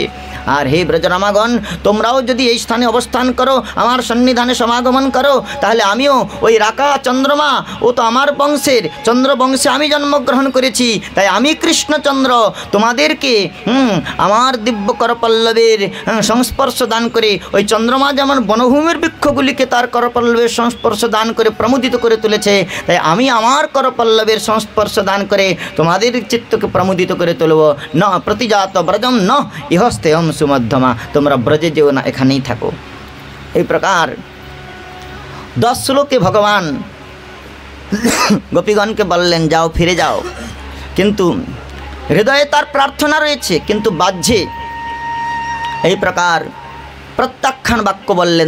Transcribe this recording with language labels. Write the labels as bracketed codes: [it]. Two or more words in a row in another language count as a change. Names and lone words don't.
[bn] আর হে ব্রজরামাগণ, তোমরাও যদি এই স্থানে অবস্থান করো, আমার সন্নিধানে সমাগমন করো, তাহলে আমিও ওই রাকা চন্দ্রমা, ও তো আমার বংশের, চন্দ্রবংশে আমি জন্মগ্রহণ করেছি, তাই আমি কৃষ্ণচন্দ্র তোমাদেরকে আমার দিব্য করপল্লবের সংস্পর্শ দান করে, ওই চন্দ্রমা যেমন বনভূমির বৃক্ষগুলিকে তার করপল্লবের সংস্পর্শ দান করে প্রমোদিত করে তুলেছে, তাই আমি আমার করপল্লবের সংস্পর্শ দান করে তোমাদের চিত্তকে প্রমোদিত করে তুলব। [sa] ন প্রতিজাত ব্রজম ন ইহস্তেয়ম সুমধ্যমা। [bn] তোমরা ব্রজে যেও না, এখানেই থাকো। এই প্রকার 10 শ্লোকে ভগবান গোপীগণকে বললেন, যাও, ফিরে যাও। কিন্তু হৃদয়ে তার প্রার্থনা রয়েছে, কিন্তু বাহ্যে এই প্রকার প্রত্যাখ্যান বাক্য বললেন।